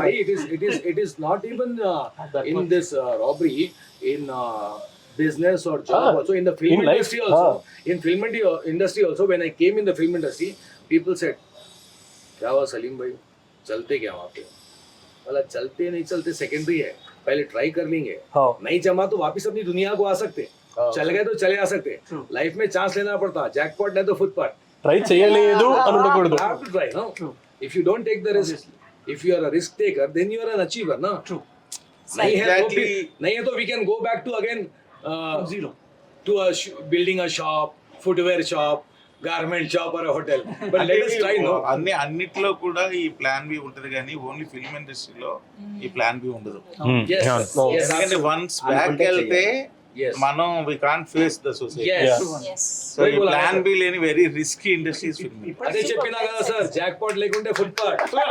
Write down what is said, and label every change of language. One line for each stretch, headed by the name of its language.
English: Why it is not even in this robbery, in business or job also, in the film in industry life, also. In film industry also, when I came in the film industry, people said,
Hindi: क्या हुआ सलीम भाई, चलते क्या वहाँ पे? वाला चलते नहीं चलते सेकेंडरी है, पहले ट्राई कर लेंगे, नहीं जमा तो वापस अपनी दुनिया को आ सकते, चल गए तो चले आ सकते. लाइफ में चांस लेना पड़ता, जैकपॉट नहीं तो फुटपाथ.
Telugu: ట్రై చేయలేదు అని ఉండకూడదు.
English: You have to try, no? If you don't take the risk, if you are a risk taker, then you are an achiever, no? True.
Hindi: नहीं है तो
English: we can go back to again zero to building a shop, footwear shop, garment shop or a hotel. But let us try, no?
Telugu: అన్నిట్లో కూడా ఈ plan B ఉంటది, కానీ only film ఇండస్ట్రీలో ఈ ప్లాన్ బి ఉండదు.
English: Yes.
Telugu: ఎందుకంటే వన్స్ బ్యాక్ వెళ్తే మనం
English: We can't face the society. Yes.
Telugu: So ఈ ప్లాన్ బి లేని వెరీ రిస్కీ ఇండస్ట్రీస్ ఫిల్మ్. అదే చెప్పినా కదా సార్, జాక్పాట్ లేకుంటే ఫుట్పాత్.